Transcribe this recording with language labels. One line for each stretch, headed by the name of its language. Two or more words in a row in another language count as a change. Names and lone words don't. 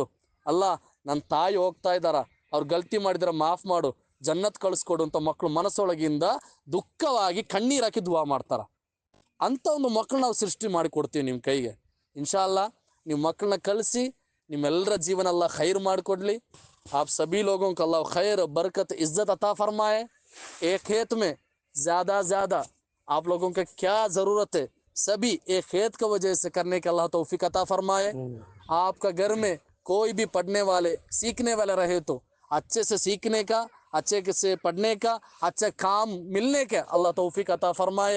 Kannada: ಅಲ್ಲ ನನ್ನ ತಾಯಿ ಹೋಗ್ತಾ ಇದ್ದಾರ, ಅವ್ರು ಗಲ್ತಿ ಮಾಡಿದ್ರೆ ಮಾಫ್ ಮಾಡು, ಜನ್ನತ್ ಕಳಿಸ್ಕೊಡು ಅಂತ ಮಕ್ಕಳು ಮನಸ್ಸೊಳಗಿಂದ ದುಃಖವಾಗಿ ಕಣ್ಣೀರು ಹಾಕಿ ದುವಾ ಮಾಡ್ತಾರ. ಅಂಥ ಒಂದು ಮಕ್ಕಳು ನಾವು ಸೃಷ್ಟಿ ಮಾಡಿ ಕೊಡ್ತೀವಿ ನಿಮ್ಮ ಕೈಗೆ.
Arabic: إن شاء الله
Kannada: ನೀವು ಮಕ್ಕಳನ್ನ ಕಳಿಸಿ, ನಿಮ್ಮೆಲ್ಲರ ಜೀವನ ಅಲ್ಲ ಖೈರ್ ಮಾಡಿಕೊಡ್ಲಿ.
Hindi: आप सभी लोगों को अल्लाह खैर बरकत इज्जत अता फरमाए. एक खेत में ज़्यादा आप लोगों के क्या ज़रूरत है सभी एक खेत की वजह से करने के अल्लाह तौफीक अता फरमाए. आपका घर में कोई भी पढ़ने वाले सीखने वाले रहे तो अच्छे से सीखने का, अच्छे से पढ़ने का, अच्छे काम मिलने का अल्लाह तौफीक अता फरमाए.